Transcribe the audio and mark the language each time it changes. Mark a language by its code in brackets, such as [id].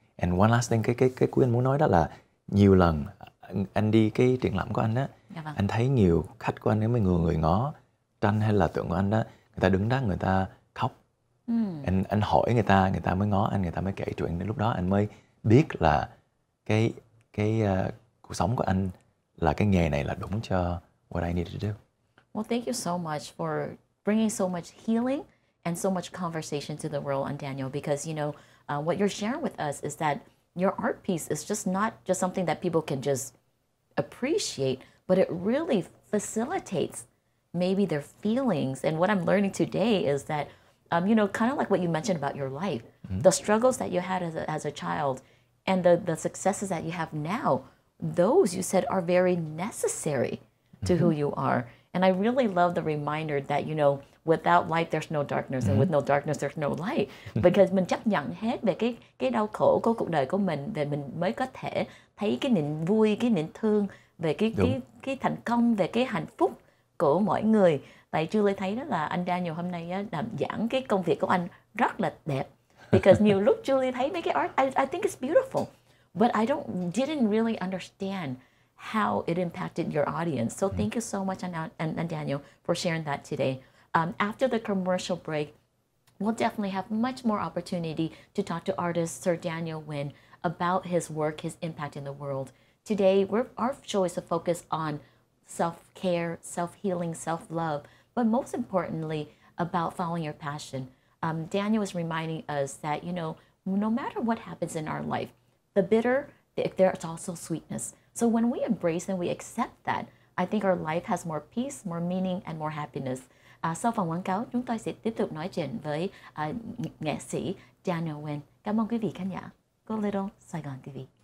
[vi] And one last thing, cái cuối anh muốn nói đó là nhiều lần anh đi cái triển lãm của anh đó, anh thấy nhiều khách của anh, nếu mà người ngó tranh hay là tượng của anh đó, người ta đứng đó, người ta khóc. Anh hỏi người ta mới ngó anh, người ta mới kể chuyện. Đến lúc đó anh mới biết là cái cuộc sống của anh, là cái nghề này là đúng cho [en] what I need to do. Well, thank you so much for bringing so much healing and so much conversation to the world on Daniel, because, you know, what you're sharing with us is that your art piece is just not just something that people can just appreciate, but it really facilitates maybe their feelings. And what I'm learning today is that, you know, kind of like what you mentioned about your life, the struggles that you had as a child and the successes that you have now, those you said are very necessary to who you are. And I really love the reminder that, you know, without light there's no darkness, and with no darkness there's no light. [vi] Because mình chấp nhận hết về cái đau khổ của cuộc đời của mình, để mình mới có thể thấy cái niềm vui, cái niềm thương, về cái thành công, về cái hạnh phúc của mỗi người. Tại Julie thấy đó là anh Daniel hôm nay á, làm giảng cái công việc của anh rất là đẹp. [en] Because [vi] nhiều lúc Julie thấy mấy cái art, [en] I think it's beautiful, but I didn't really understand how it impacted your audience. So thank you so much, and Daniel, for sharing that today. After the commercial break, we'll definitely have much more opportunity to talk to artist Sir Daniel WINN about his work, his impact in the world. Today, our show is to focus on self-care, self-healing, self-love, but most importantly, about following your passion. Daniel is reminding us that, no matter what happens in our life, the bitter, there's also sweetness. So when we embrace and we accept that, I think our life has more peace, more meaning, and more happiness. [vi] Sau phần quảng cáo, chúng tôi sẽ tiếp tục nói chuyện với nghệ sĩ Daniel WINN. Cảm ơn quý vị khán giả của Little Saigon TV.